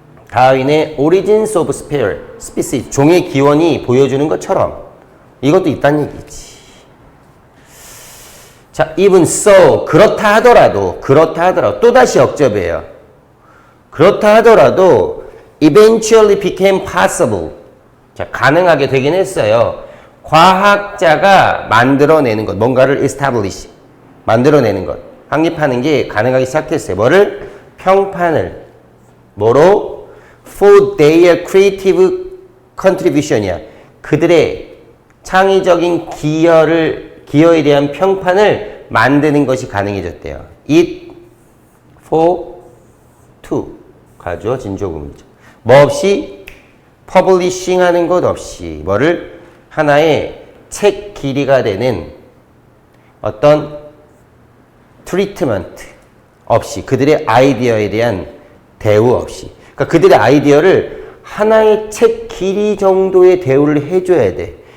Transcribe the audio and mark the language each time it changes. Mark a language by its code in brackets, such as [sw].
[ko] 다윈의 Origins of Species 종의 기원이 보여주는 것처럼 이것도 있다는 얘기지. 자, even so 그렇다 하더라도 또다시 역접이에요. 그렇다 하더라도 eventually became possible. 자, 가능하게 되긴 했어요. 과학자가 만들어내는 것, 뭔가를 establish, 만들어내는 것, 확립하는 게 가능하기 시작했어요. 뭐를? 평판을. 뭐로? [en] For their creative contribution이야. [ko] 그들의 창의적인 기여에 대한 평판을 만드는 것이 가능해졌대요. It for to 가죠. 진조구문이죠. 뭐 없이? 퍼블리싱 하는 것 없이 뭐를? 하나의 책 길이가 되는 어떤 트리트먼트 없이 그들의 아이디어에 대한 대우 없이 그러니까 그들의 아이디어를 하나의 책 길이 정도의 대우를 해줘야 돼.